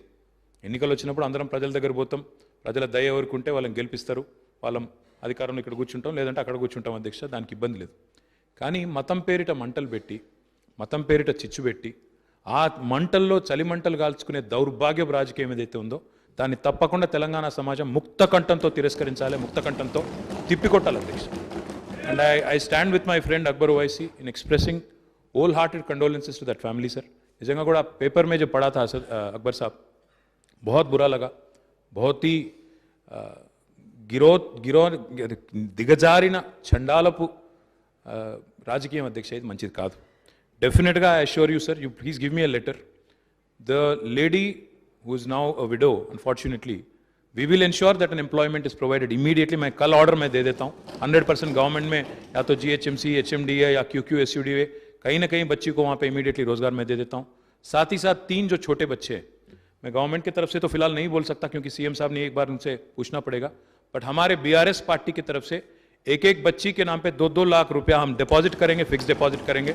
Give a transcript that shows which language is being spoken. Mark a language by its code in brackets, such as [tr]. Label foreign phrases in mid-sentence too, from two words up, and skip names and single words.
[te] ఎన్నికలు వచ్చినప్పుడు అందరం ప్రజల దగ్గర పోతాం, ప్రజల దయ ఎవరికి ఉంటే వాళ్ళని గెలిపిస్తారు, వాళ్ళం అధికారంలో ఇక్కడ కూర్చుంటాం, లేదంటే అక్కడ కూర్చుంటాం అధ్యక్ష, దానికి ఇబ్బంది లేదు. కానీ మతం పేరిట మంటలు పెట్టి, మతం పేరిట చిచ్చు పెట్టి, ఆ మంటల్లో చలి మంటలు కాల్చుకునే దౌర్భాగ్యపు రాజకీయం ఏదైతే ఉందో దాన్ని తప్పకుండా తెలంగాణ సమాజం ముక్త కంఠంతో తిరస్కరించాలి, ముక్త కంఠంతో తిప్పికొట్టాలి అధ్యక్ష. [en] and I stand with my friend अकबर ओवैसी in expressing wholehearted condolences to that family, sir. [te] నిజంగా కూడా [hi] पेपर में जो पढ़ा था अकबर साहब, बहुत बुरा लगा. बहुत ही [te] దిగజారిన చండాలపు రాజకీయం అధ్యక్ష, ఇది మంచిది కాదు. [en] definitely I assure you sir, you please give me a letter. the lady who is now a widow, unfortunately we will ensure that an employment is provided immediately. [hi] मैं कल ऑर्डर में दे देता हूँ 100% गवर्नमेंट में, या तो GHMC, HMDA या QQ SUDA, कहीं ना कहीं बच्ची को वहाँ पे इमीडिएटली रोजगार में दे देता हूँ. साथ ही साथ 3 जो छोटे बच्चे हैं, मैं गवर्नमेंट की तरफ से तो फिलहाल नहीं बोल सकता क्योंकि सीएम साहब ने एक बार उनसे पूछना पड़ेगा, बट हमारे BRS पार्टी की तरफ से एक बच्ची के नाम पे 2-2 लाख रुपया हम डिपॉजिट करेंगे, [en] fixed deposit [hi] करेंगे.